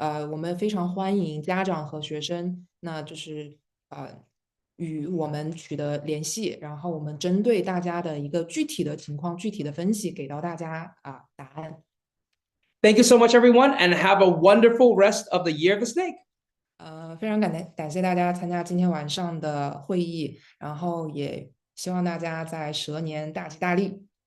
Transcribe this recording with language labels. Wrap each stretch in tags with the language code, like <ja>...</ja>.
<zh>我们非常欢迎家长和学生，那就是与我们取得联系，然后我们针对大家的一个具体的情况、具体的分析，给到大家答案。</zh> <en>Thank you so much, everyone, and have a wonderful rest of the year of the snake.</en> <zh>非常感谢大家参加今天晚上的会议，然后也希望大家在蛇年大吉大利。</zh>